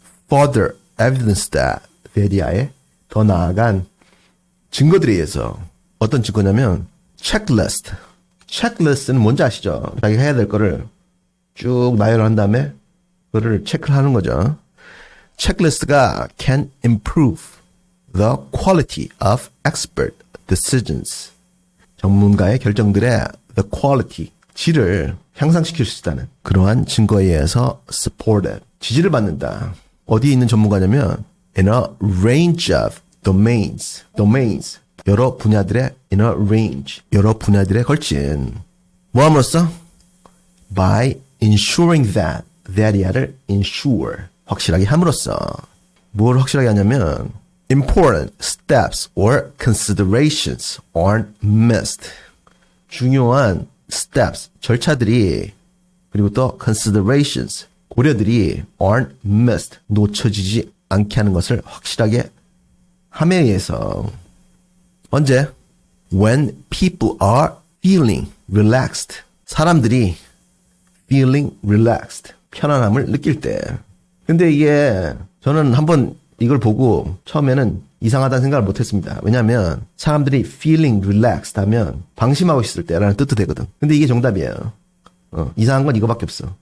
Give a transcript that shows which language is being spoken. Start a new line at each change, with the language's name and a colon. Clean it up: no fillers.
English: Further evidence that,
Korean: 대디아의 더 나아간 증거들에 의해서 어떤 증거냐면 체크리스트. 체크리스트는 뭔지 아시죠? 자기가 해야 될 거를 쭉 나열한 다음에 그거를 체크를 하는 거죠. 체크리스트가
English: can improve the quality of expert decisions.
Korean: 전문가의 결정들의
English: the quality,
Korean: 질을 향상시킬 수 있다는 그러한 증거에 의해서 supported, 지지를 받는다. 어디에 있는 전문가냐면
English: in a range of domains,
Korean: 여러 분야들의
English: in a range,
Korean: 여러 분야들에 걸친 뭐 함으로써
English: by ensuring that이야를 ensure,
Korean: 확실하게 함으로써 뭘 확실하게 하냐면
English: important steps or considerations aren't missed.
Korean: 중요한 steps, 절차들이 그리고 또 considerations, 고려들이
English: aren't missed,
Korean: 놓쳐지지 않게 하는 것을 확실하게 함에 의해서 언제?
English: When people are feeling relaxed.
Korean: 사람들이
English: feeling relaxed,
Korean: 편안함을 느낄 때. 근데 이게 저는 한번 이걸 보고 처음에는 이상하다는 생각을 못했습니다. 왜냐하면 사람들이
English: feeling relaxed
Korean: 하면 방심하고 있을 때라는 뜻도 되거든. 근데 이게 정답이에요. 이상한 건 이거밖에 없어.